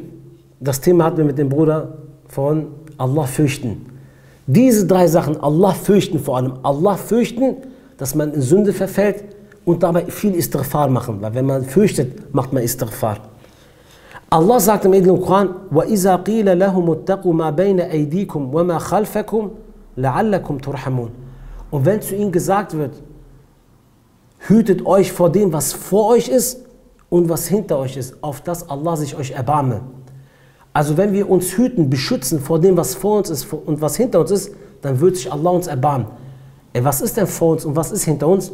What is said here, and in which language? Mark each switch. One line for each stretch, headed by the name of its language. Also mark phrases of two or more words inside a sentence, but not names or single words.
German: Das Thema hatten wir mit dem Bruder von Allah fürchten. Diese drei Sachen, Allah fürchten vor allem, Allah fürchten, dass man in Sünde verfällt und dabei viel Istighfar machen, weil wenn man fürchtet, macht man Istighfar. Allah sagt im edlen Koran,
Arabic: وَإِذَا قِيلَ لَهُمُ اتَّقُوا مَا بَيْنَ أَيْدِيكُمْ وَمَا خَلْفَكُمْ لَعَلَّكُمْ تُرْحَمُونَ.
German: Und wenn zu ihnen gesagt wird, hütet euch vor dem, was vor euch ist und was hinter euch ist, auf das Allah sich euch erbarme. Also wenn wir uns hüten, beschützen vor dem, was vor uns ist und was hinter uns ist, dann wird sich Allah uns erbarmen. Was ist denn vor uns und was ist hinter uns?